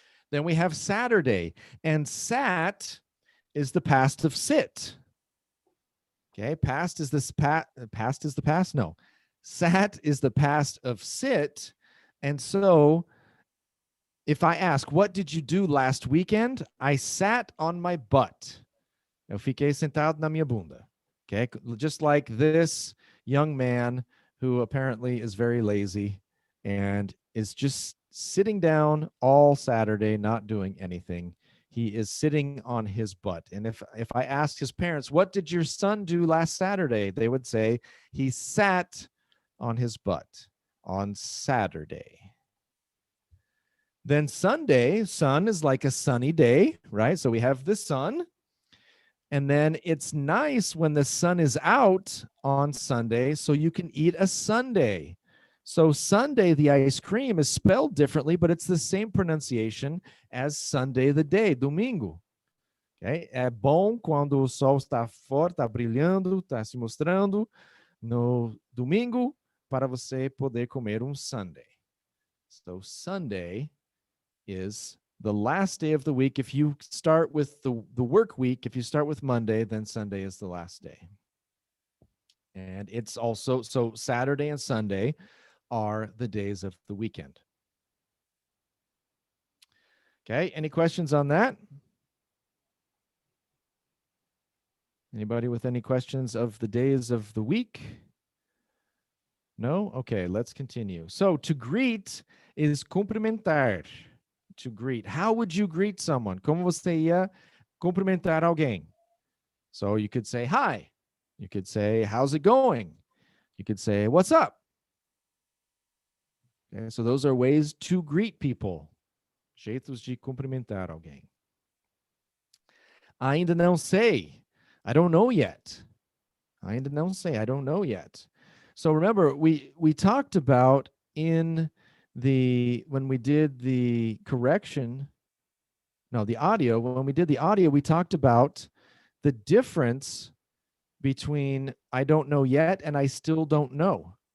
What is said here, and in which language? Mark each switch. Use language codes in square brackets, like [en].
[en] Then we have Saturday, and sat is the past of sit. Okay, past is this past is the past? No. Sat is the past of sit. And so if I ask, what did you do last weekend? I sat on my butt. [pt] Eu fiquei sentado na minha bunda. [en] Okay, just like this young man who apparently is very lazy and is just sitting down all Saturday, not doing anything. He is sitting on his butt. And if I asked his parents, what did your son do last Saturday? They would say he sat on his butt on Saturday. Then Sunday, sun is like a sunny day, right? So we have the sun. And then it's nice when the sun is out on Sunday, so you can eat a sundae. So Sunday, the ice cream is spelled differently, but it's the same pronunciation as Sunday the day, domingo. Okay? [pt] É bom quando o sol está fora, está brilhando, está se mostrando no domingo para você poder comer sundae. [en] So Sunday is the last day of the week. If you start with the work week, if you start with Monday, then Sunday is the last day. And it's also, so Saturday and Sunday are the days of the weekend. Okay, any questions on that? Anybody with any questions of the days of the week? No? Okay, let's continue. So to greet is cumprimentar. To greet. How would you greet someone? [pt] Como você ia cumprimentar alguém? [en] So you could say hi. You could say, how's it going? You could say, what's up? Okay, so those are ways to greet people. [pt] Jeitos de cumprimentar alguém. Ainda não sei. [en] I don't know yet. [pt] Ainda não sei. [en] I don't know yet. So remember, we talked about when we did the correction, no, the audio, when we did the audio, we talked about the difference between I don't know yet and I still don't know.